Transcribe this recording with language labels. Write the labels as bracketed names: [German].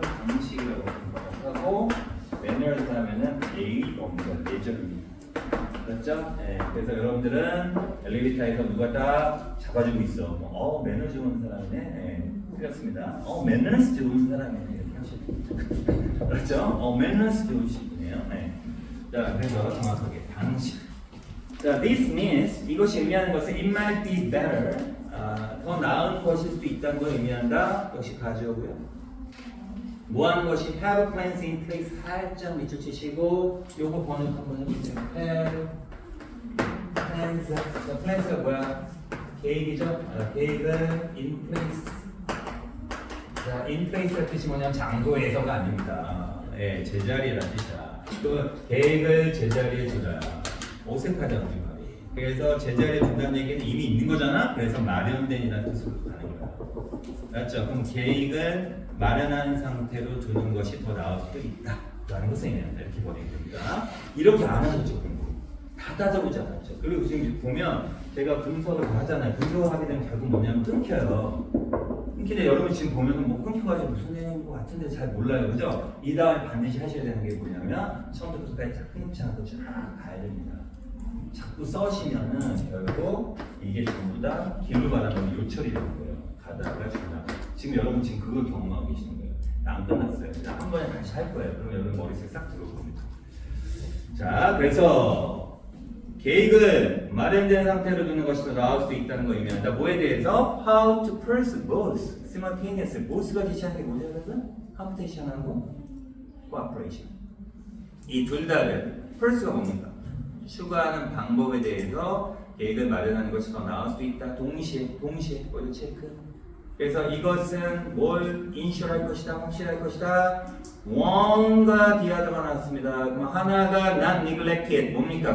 [Korean] 방식이라고 생각하고 manners 하면은 예의입니다. 예절입니다. 그렇죠? 네, 그래서 여러분들은 엘리베이터에서 누가 딱 잡아주고 있어. 매너 좋은 사람이네. 네, 틀렸습니다. 매너스 좋은 사람이네. 이렇게 하시죠. 그렇죠? 매너스 좋으신 분이에요. 네. 자, 그래서 정확하게 방식. 자, [English] this means [Korean] 이것이 의미하는 것은 [English] it might be better. [Korean] 더 나은 것일 수도 있다는 걸 의미한다. 역시 가져오고요. 뭐 하는 것이 [English] have plans in place [Korean] 살짝 밑줄 치시고 요거 번역 한번 해보세요. [English] have plans. [Korean] 자, plans가 뭐야? 계획이죠? 계획은 in place. 자, in place의 뜻이 뭐냐면 장소에서가 아닙니다. 예, 제자리라는 뜻이야. 또 계획을 제자리에 두라. 어색하다 우리 말이. 그래서 제자리에 둔다는 얘기는 이미 있는 거잖아. 그래서 마련된이라는 뜻으로 가는 거야. 맞죠? 그럼 계획은 마련한 상태로 두는 것이 더 나을 수도 있다. 라는 것을 의미한다. 이렇게 보내면 됩니다. 이렇게 안 하셨죠, 공부. 다 따져보지 않았죠. 그리고 지금 보면 제가 분석을 다 하잖아요. 분석하게 되면 결국 뭐냐면 끊겨요. 끊기는데 여러분 지금 보면은 뭐 끊겨가지고 무슨 내용인 것 같은데 잘 몰라요. 그죠? 이 다음에 반드시 하셔야 되는 게 뭐냐면 처음부터 끝까지 쫙 끊지 않고 쫙 가야 됩니다. 자꾸 써시면은 결국 이게 전부 다 길로 가다보면 요철이 되는 거예요. 가다가 중간. 지금 여러분 지금 그걸 경험하고 계시는 거예요. 안 끝났어요. 한 번에 다시 할 거예요. 그러면 여러분 머릿속에 싹 들어올 겁니다. 자, 그래서 계획을 마련된 상태로 두는 것이 더 나을 수도 있다는 거 의미한다. 뭐에 대해서? [English] How to pursue both simultaneously. [Korean] both가 지시하는 게 뭐죠, 여러분? [English] competition하고 cooperation. [Korean] 이 둘 다를 pursue가 뭡니까? 추구하는 방법에 대해서 계획을 마련하는 것이 더 나을 수도 있다. 동시에 이거 체크. 그래서 이것은 뭘 인슈할 것이다, 확실할 것이다. one과 the other가 나왔습니다. 그럼 하나가 [English] not neglected [Korean] 뭡니까?